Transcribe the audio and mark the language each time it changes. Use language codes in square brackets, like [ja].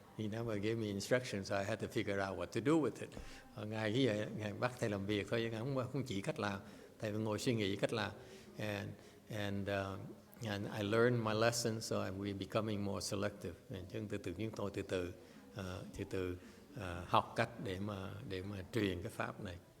[en] He never gave me instructions, so I had to figure out what to do with it. [vi] Ngài như vậy, ngài bắt thầy làm việc thôi, không chỉ cách làm. Thầy phải ngồi suy nghĩ cách làm. [en] And I learned my lessons, so we're becoming more selective. [vi] Chúng tôi từ từ học cách để mà truyền cái pháp này.